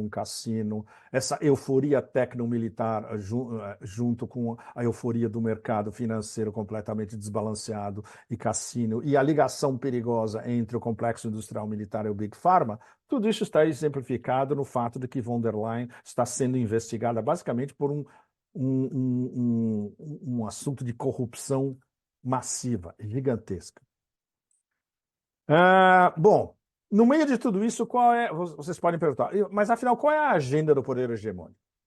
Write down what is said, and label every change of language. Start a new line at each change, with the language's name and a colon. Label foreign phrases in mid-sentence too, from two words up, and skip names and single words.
Portuguese: um cassino, essa euforia tecnomilitar junto com a euforia do mercado financeiro completamente desbalanceado e cassino, e a ligação perigosa entre o complexo industrial militar e o Big Pharma, tudo isso está exemplificado no fato de que von der Leyen está sendo investigada basicamente por um assunto de corrupção massiva, gigantesca. Bom, no meio de tudo isso, vocês podem perguntar, mas afinal, qual é a agenda do poder hegemônico?